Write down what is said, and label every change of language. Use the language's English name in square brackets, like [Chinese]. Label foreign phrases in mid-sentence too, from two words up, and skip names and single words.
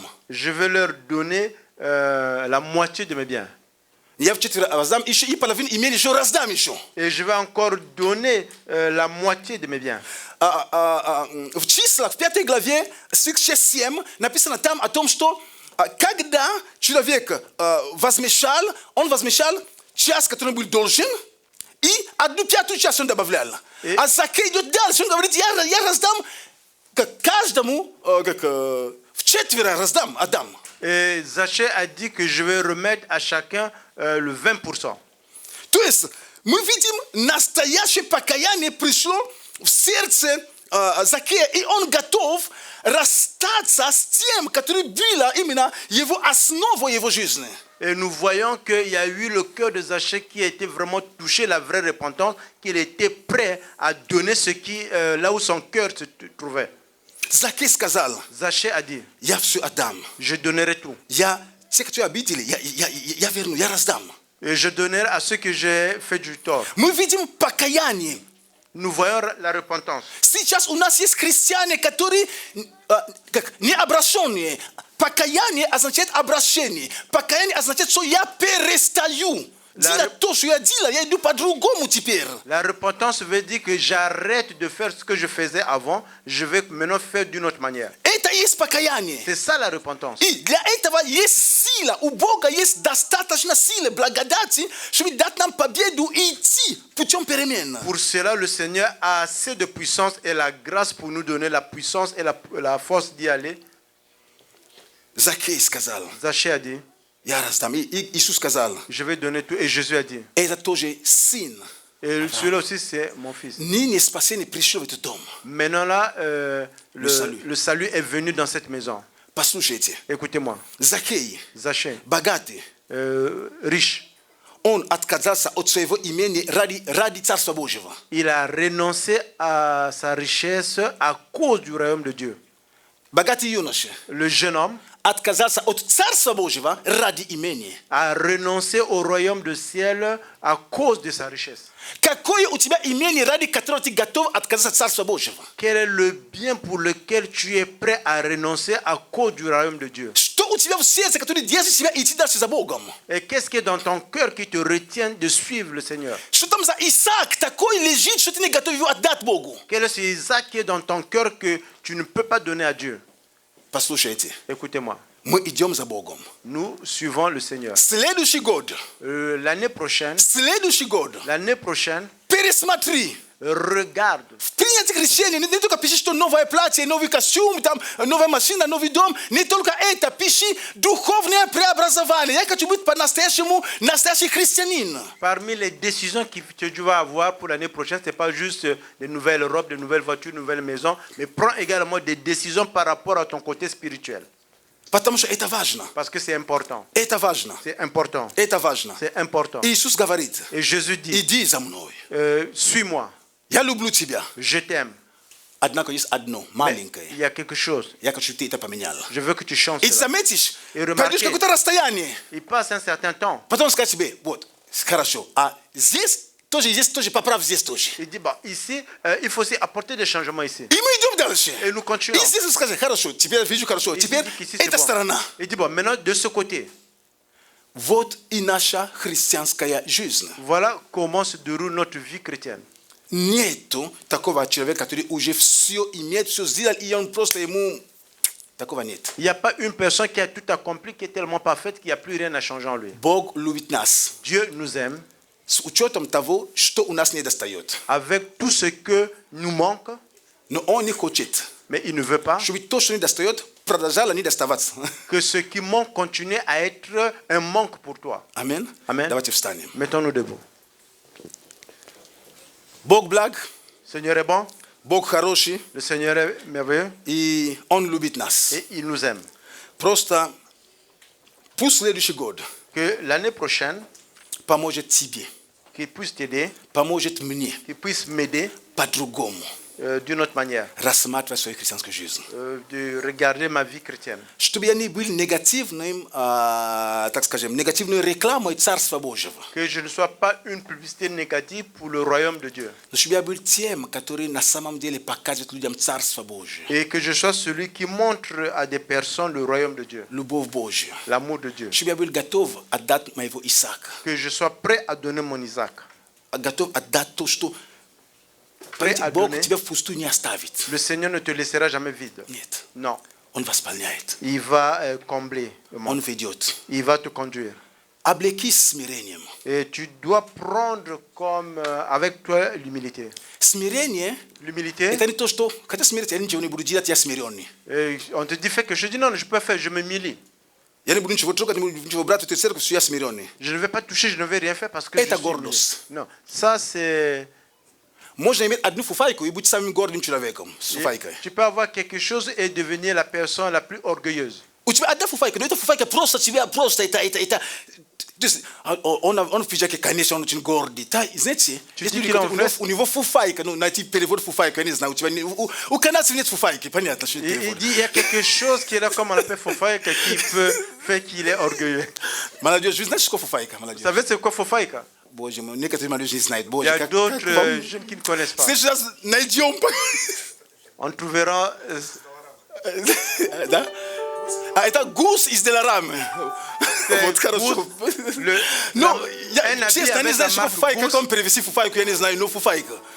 [French] je vais leur donner la moitié de mes biens. [Russian] Я вчетверо раздам, еще и половину имени еще раздам еще. [French] Et je vais encore donner la moitié de mes biens. [Russian] В числах, в 5 главе, стих 6-7, написано там о том, что когда человек возмещал, он возмещал час, который он был должен, и 1/5 часть он добавлял. А Закей идет дальше, он говорит, я раздам каждому, вчетверо раздам, отдам. [French] Et Zachée a dit que je vais remettre à chacun le 20%. [Russian] То есть мы видим, настоящее покаяние пришло в сердце Закея, и он готов расстаться с тем, который было именно его основой его жизни. [French] Et nous voyons qu'il y a eu le cœur de Zachée qui a été vraiment touché, la vraie repentance, qu'il était prêt à donner ce qui, là où son cœur se trouvait. [Russian] Закей сказал, [French] Zachée a dit, [Russian] я все отдам. [French] je donnerai tout. [Russian] Я те, кто обидели, я верну, я раздам. [French] Et je donnerai à ceux que j'ai fait du tort. [Russian] Мы видим покаяние. [French] Nous voyons la repentance. [Russian] Сейчас у нас есть христиане, которые не обращенные. Покаяние означает обращение. Покаяние означает, что я перестаю делать то, что я делал, я иду по-другому теперь. [French] La repentance veut dire que j'arrête de faire ce que je faisais avant, je vais maintenant faire d'une autre manière. [Russian] Это и есть покаяние. [French] C'est ça la repentance. [Russian] И для этого есть сила. У Бога есть достаточно силы, благодати, чтобы дать нам победу и идти путем перемен. [French] Pour cela, le Seigneur a assez de puissance et la grâce pour nous donner la puissance et la force d'y aller. [Russian] Закей сказал, [French] Zachée a dit, [Russian] я раздам. И Иисус сказал, [French] je vais donner tout. Et Jésus a dit, [Russian] это тоже сын. [French] et celui-là aussi c'est mon fils. [Russian] Ныне спасение пришло в этот дом. [French] Maintenant là, salut. le salut est venu dans cette maison. [Russian] Послушайте, [French] Écoutez-moi, [Russian] Закей, [French] Zachée, [Russian] богатый, [French] riche, [Russian] он отказался от своего имени ради Царства Божьего. [French] il a renoncé à sa richesse à cause du royaume de Dieu. [Russian] Богатый юноша [French] Le jeune homme [Russian] отказался от Царства Божьего ради имени. [French] a renoncé au royaume du ciel à cause de sa richesse. [Russian] Какое у тебя имение, ради которого ты готов отказаться от Царства Божьего? [French] Quel est le bien pour lequel tu es prêt à renoncer à cause du royaume de Dieu? [Russian] Что у тебя в сердце, который держит тебя идти дальше за Богом? [French] Et qu'est-ce qui est dans ton cœur qui te retient de suivre le Seigneur? [Russian] Что там за Исаак такой лежит, что ты не готов его отдать Богу? [French] Quel est ce Isaac qui est dans ton cœur que tu ne peux pas donner à Dieu? [Russian] Послушайте, [French] Écoutez-moi, [Russian] мы идем за Богом. [French] nous suivons le Seigneur. [Russian] Следующий год, [French] L'année prochaine, [Russian] пересмотри. [French] regarde. [Russian] В принятых решениях не только пиши, что новое платье, новый костюм, там, новая машина, новый дом. Не только это, пиши духовное преобразование. Я хочу быть по-настоящему настоящий христианин. [French] Parmi les décisions que tu vas avoir pour l'année prochaine, ce n'est pas juste de nouvelles robes, de nouvelles voitures, de nouvelles maisons, mais prends également des décisions par rapport à ton côté spirituel. [Russian] Потому что это важно. [French] Parce que c'est important. [Russian] Это важно. [French] C'est important. [Russian] Это важно. [French] C'est important. [Russian] Иисус говорит, [French] Et Jésus dit, [Russian] иди за мной. [French] suis-moi, [Russian] Я люблю тебя. [French] je t'aime. [Russian] Однако есть одно, [French] Mais [Russian] маленькое. [French] il y a quelque chose. [Russian] Я хочу, чтобы ты это поменял. [French] Je veux que tu changes [Russian] И [French] cela. [Russian] заметишь, И пройдешь [French] remarquez. [Russian] какое-то расстояние. [French] Il passe un certain temps. [Russian] Потом скажешь себе, вот, хорошо, а здесь тоже поправь, здесь тоже. [French] Il dit, bon, ici, il faut aussi apporter des changements ici. [Russian] И мы идем дальше. [French] Et nous continuons. [Russian] И здесь скажи, хорошо, теперь вижу хорошо, [French] Il [Russian] теперь [French] dit qu'ici, c'est [Russian] эта [French] bon. [Russian] сторона. [French] Il dit, bon, maintenant, de ce côté, [Russian] Вот и наша христианская жизнь. [French] Voilà comment se déroule notre vie chrétienne. [Russian] Нету такого человека, который уже все имеет, все сделал, и он просто ему... Такого нет. [French] Il n'y a pas une personne qui a tout accompli, qui est tellement parfaite qu'il n'y a plus rien à changer en lui. [Russian] Бог любит нас. [French] Dieu nous aime [Russian] С учетом того, что у нас не достает. [French] avec tout ce que nous manque, [Russian] Но он не хочет, [French] mais il ne veut pas [Russian] чтобы то, что не достает, продолжало не доставаться. [French] que ce qui manque continue à être un manque pour toi. [Russian] Амин. [French] Amen. [Russian] Давайте встанем. [French] Mettons-nous debout. [Russian] Бог благ, [French] Le Seigneur est bon, [Russian] Бог хороший, [French] le Seigneur est merveilleux [Russian] и Он любит нас. [French] et il nous aime. [Russian] Просто пусть следующий год [French] Que l'année prochaine, [Russian] поможет тебе, [French] qu'il puisse t'aider, [Russian] поможет мне [French] qu'il puisse m'aider [Russian] по-другому [French] d'une autre manière, [Russian] рассматривать свою христианскую жизнь. [French] de regarder ma vie chrétienne. [Russian] Чтобы я не был негативным, так скажем, негативной рекламой Царства Божьего. [French] Que je ne sois pas une publicité négative pour le royaume de Dieu. [Russian] Но чтобы я был тем, который на самом деле показывает людям Царство Божье, [French] Et que je sois celui qui montre à des personnes le royaume de Dieu, [Russian] любовь Божью. [French] l'amour de Dieu. [Russian] Чтобы я был готов отдать моего Исаака. [French] Que je sois prêt à donner mon Isaac. [Russian] Готов отдать то, что [French] Prêt à [Russian] Бог [French] donner. [Russian] тебя в пустую не оставит. [French] Le Seigneur ne te laissera jamais vide. [Russian] Нет, [French] Non. [Russian] Он восполняет, [French] Il va combler le [Russian] Он [French] monde. [Russian] ведет. [French] Il va te conduire. [Russian] Облекись смирением. [French] Et tu dois prendre comme avec toi l'humilité. [Russian] Смирение [French] L'humilité, [Russian] это не то, что хотя смириться, я ничего не буду делать, я смиренный. [French] on te dit fais quelque chose, je dis non, je peux pas faire, je me m'humilie. [Russian] Я не буду ничего трогать, не буду ничего брать, это церковь, что я смиренный. [French] Je ne vais pas toucher, je ne vais rien faire parce que [Russian] Это [French] je suis [Russian] гордость. [French] humilié. Non, ça c'est... [Russian] Можно иметь одну фуфайку и быть самым гордым человеком с фуфайкой. [French] Tu peux avoir quelque chose et devenir la personne la plus orgueilleuse. [Russian] У тебя одна фуфайка, но эта фуфайка просто тебя, просто это. То есть он фиджаки, конечно, он очень гордый. Да, знаете, Чуть ли не у него фуфайка, ну, найти перевод фуфайка, я не знаю, у канадцев нет фуфайки, понятно, что это [French] Il [Russian] перевод. [French] dit il y a quelque chose qui est là comme on appelle Fofaïka qui peut faire qu'il est orgueilleux. [Russian] Молодежь, вы знаете, что фуфайка, [French] Vous [Russian] молодежь? [French] savez c'est quoi Fofaïka? [Russian] Боже мой, некоторые молодежи не знают. [French] Il y [Russian] Боже, [French] a [Russian] как [French] d'autres [Russian] вам... [French] jeunes qui ne connaissent [Russian] В [French] pas. [Russian] следующий раз найдем. [French] On trouvera... [Russian] Да? А это гус из Деларамы. Вот хорошо. Ну, я честно не знаю, что фуфайка, как он перевести фуфайку, я не знаю, но фуфайка.